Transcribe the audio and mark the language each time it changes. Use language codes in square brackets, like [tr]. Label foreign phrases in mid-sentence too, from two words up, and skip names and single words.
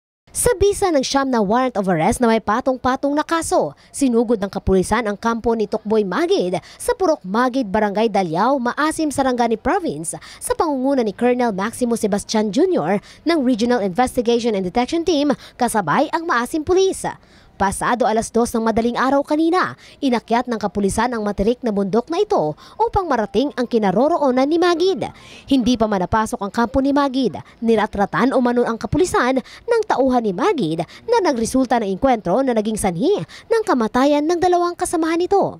[tl] Sa bisa ng siyam na [en] warrant of arrest [tl] na may patong-patong na kaso, sinugod ng kapulisan ang kampo ni Tokboy Magid sa Purok Magid, Barangay Dalyao, Maasim, Sarangani Province sa pangunguna ni Colonel Maximo Sebastian Jr. ng Regional Investigation and Detection Team kasabay ang Maasim Police. Pasado alas 2 ng madaling araw kanina, inakyat ng kapulisan ang matirik na bundok na ito upang marating ang kinaroroonan ni Magid. Hindi pa manapasok ang kampo ni Magid, niratratan umano ang kapulisan ng tauhan ni Magid na nagresulta ng engkwentro na naging sanhi ng kamatayan ng dalawang kasamahan nito.